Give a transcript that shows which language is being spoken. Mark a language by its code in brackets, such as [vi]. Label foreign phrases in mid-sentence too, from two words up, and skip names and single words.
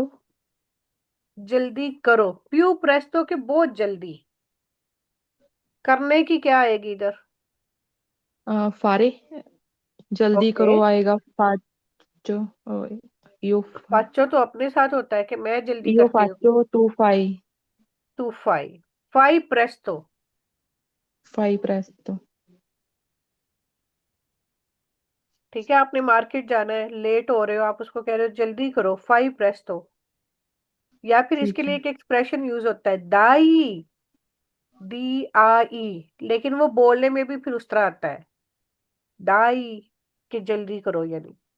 [hi] जल्दी करो, [it] più presto [hi] के बहुत जल्दी। करने की क्या आएगी इधर? फारे। जल्दी ओके। करो आएगा फाचो। यो पाचो तो अपने साथ होता है कि मैं जल्दी [it] io [hi] करती हूँ। [it] faccio tu fai। tu fai, fai presto. fai presto। [hi] ठीक है, आपने मार्केट जाना है, लेट हो रहे हो, आप उसको कह रहे हो जल्दी करो, [it] fai presto. [hi] या फिर इसके ठीक लिए है। एक एक्सप्रेशन यूज होता है दाई, डी आई, लेकिन वो बोलने में भी फिर उस तरह आता है दाई, कि जल्दी करो यानी।